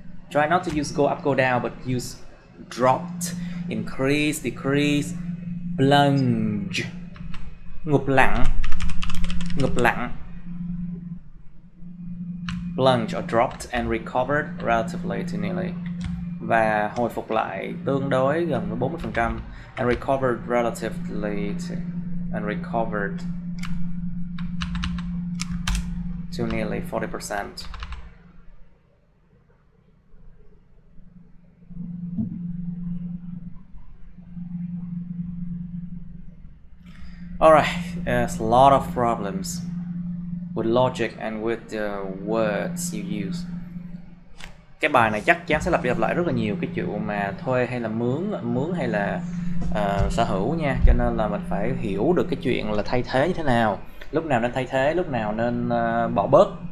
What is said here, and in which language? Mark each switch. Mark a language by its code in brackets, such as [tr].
[en] Try not to use go up, go down, but use dropped, increase, decrease, plunge. [vi] Ngụp lặn. [en] Plunge or dropped and recovered relatively to nearly. [vi] Và hồi phục lại tương đối gần với 40%. [en] And recovered relatively to, and recovered to nearly 40%. Alright, there's a lot of problems with logic and with the words you use. [vi] Cái bài này chắc chắn sẽ lặp đi lặp lại rất là nhiều cái chuyện mà thuê hay là mướn hay là sở hữu nha, cho nên là mình phải hiểu được cái chuyện là thay thế như thế nào, lúc nào nên thay thế, lúc nào nên bỏ bớt.